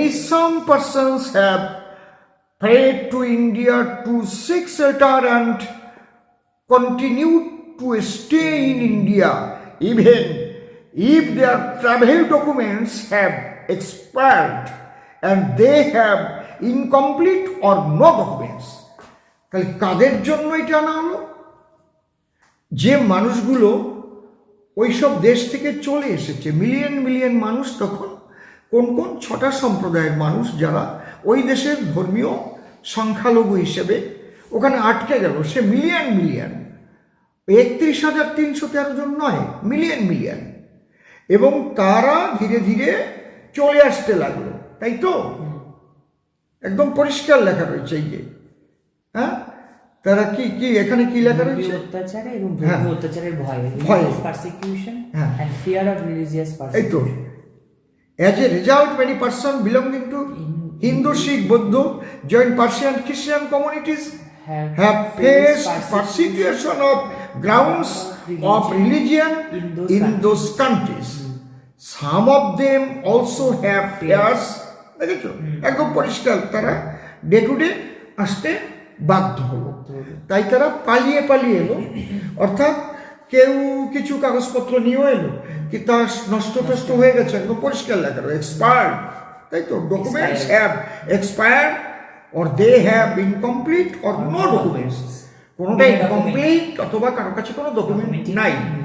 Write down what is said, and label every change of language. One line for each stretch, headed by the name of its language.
English: Some persons have fled to India to seek shelter and continue to stay in India even if their travel documents have expired and they have incomplete or no documents.
Bangla: তাহলে কাদের জন্য এটা আনা হলো? যে মানুষগুলো ওইসব দেশ থেকে চলে এসেছে, মিলিয়ন মানুষ, তখন কোন 6টা সম্প্রদায়ের মানুষ যারা ওই দেশের ধর্মীয় সংখ্যালঘু হিসেবে ওখানে আটকে গেল, সে মিলিয়ন 31,313 জন নয়, মিলিয়ন, এবং তারা ধীরে ধীরে চলে আসতে লাগলো, তাই তো? একদম পরিষ্কার লেখা রয়েছে এই যে, হ্যাঁ, তারা কি এখানে কি লেখা রয়েছে? অত্যাচারে এবং ধর্মীয় অত্যাচারের ভয়,
English: Persecution and fear of religious persecution.
Bangla: এই তো,
English: as a result many persons belonging to Hindu, Sikh, Buddha, Jain, Persian, Christian communities have faced persecution of grounds of religion in those countries. Some of them also have fears.
Bangla: দেখেছো একদম পরিষ্কার, তারা day to day আসতে বাধ্য হলো, তাই তারা পালিয়ে পালিয়ে এলো। অর্থাৎ কেউ কিছু কাগজপত্র নিয়েও এলো, কি তা নষ্ট টষ্ট হয়ে গেছে, একদম পরিষ্কার লেখা রয়েছে এক্সপায়ার্ড, তাই তো
English: documents have expired or they have incomplete or no documents,
Bangla: কোনোটা ইনকমপ্লিট অথবা কারো কাছে কোনো ডকুমেন্ট নাই।